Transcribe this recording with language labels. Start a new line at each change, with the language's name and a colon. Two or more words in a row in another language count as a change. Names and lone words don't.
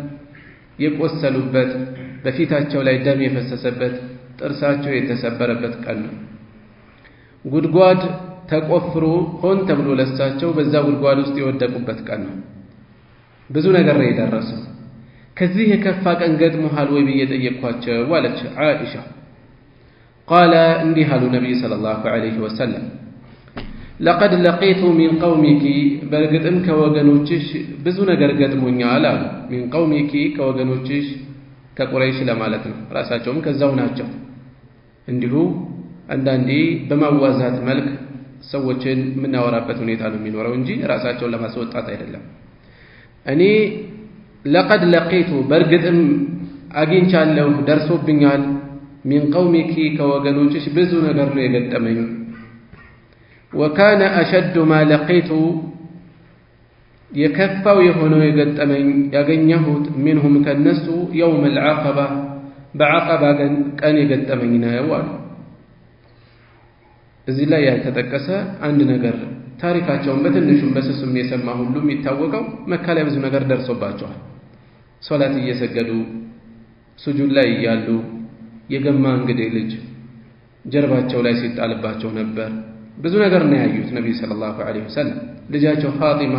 Amharic: የቆሰሉበት፣ በፊታቸው ላይ ደም የፈሰሰበት፣ ጥርሳቸው የተሰበረበት ቀን ነው። ጉድጓድ ተቆፍሮ ሆን ተብሎ ለሳቸው በዛ ጉድጓድ ውስጥ የወደቁበት ቀን ነው። ብዙ ነገር ላይ ደረሱ። ከዚህ የከፋ ቀን ገጥሞሃል ወይ ብዬ ጠየቅኳቸው አለች ዓኢሻ። قال እንዲህ አሉ ነብዩ
Arabic: صلى الله عليه وسلم لقد لقيت من قومك
Amharic: በርግጥም ከወገኖችሽ ብዙ ነገር ገጥሞኛል አሉ።
Arabic: من قومك
Amharic: ከወገኖችሽ ከቁረይሽ ለማለት ነው። ራሳቸውም ከዛው ናቸው። እንዲሁ አንዳንዴ በማዋዛት መልክ ሰዎችን ምናወራበት ሁኔታ ነው የሚኖረው እንጂ ራሳቸውን ለማስወጣት አይደለም። እኔ
Arabic: لقد لقيت
Amharic: በርግጥም አግኝቻለሁ ደርሶብኛል
Arabic: من قومك
Amharic: ከወገኖችሽ ብዙ ነገር ነው የገጠመኝ
Arabic: وكان أشد ما لقيت
Amharic: የከፋው የሆነው የገጠመኝ ያገኘሁት منهم ከነሱ
Arabic: يوم العقبة
Amharic: በዐቀባ ቀን የገጠመኝ ነው አሉ። እዚህ ላይ ያልተጠቀሰ አንድ ነገር ታሪካቸውን በትንሹም በስሱም የሰማ ሁሉ የሚታወቀው መካ ላይ ብዙ ነገር ደርሶባቸዋል። ሶላት እየሰገዱ ሱጁድ ላይ ያሉ የገማ እንግዲህ ልጅ ጀርባቸው ላይ ሲጣልባቸው ነበር። ብዙ ነገር ነው ያዩት ነብዩ
Arabic: صلى الله عليه وسلم።
Amharic: ልጃቸው ፋጢማ